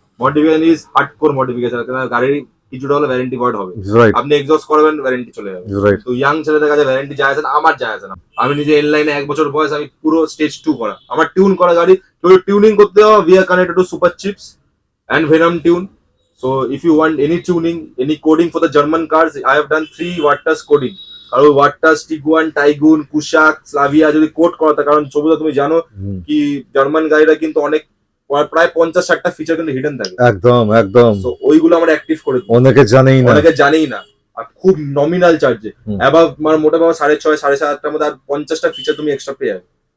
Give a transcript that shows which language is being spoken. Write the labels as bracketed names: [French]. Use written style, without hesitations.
[Bangla] Modification is hardcore modification, কারণ গাড়ির কিছুটা হলে ওয়ারেন্টি ভয়েড হবে। আপনি এক্সস্ট করবেন, ওয়ারেন্টি চলে যাবে। তো ইয়াং ছেলেদের কাছে ওয়ারেন্টি যায় না, আমার যায় না। আমি নিজে এন লাইনে 1 বছর বয়স, আমি পুরো স্টেজ 2 করা, আমার টিউন করা গাড়ি, তো টিউনিং করতে হবে [English] we are connected to Super Chips and Venom Tune. So if you want any tuning, any coding for the German cars, I have done 3 Wattas coding. [Bangla] আর Wattas, Tiguan, Taygun, Kushaq, Slavia যদি code করতে, কারণ ছবিটা তুমি জানো কি German গাড়িরা কিন্তু অনেক প্রায় 50-60টা ফিচার কিন্তু হিডেন থাকে। একদম একদম। তো ওইগুলো আমরা অ্যাক্টিভ করে দিই, অনেকে জানেই না আর খুব নমিনাল চার্জে। অ্যাবাভ মানে মোটামুটি 6.5-7.5 মধ্যে আর 50টা ফিচার তুমি এক্সট্রা পেয়ে যাবে।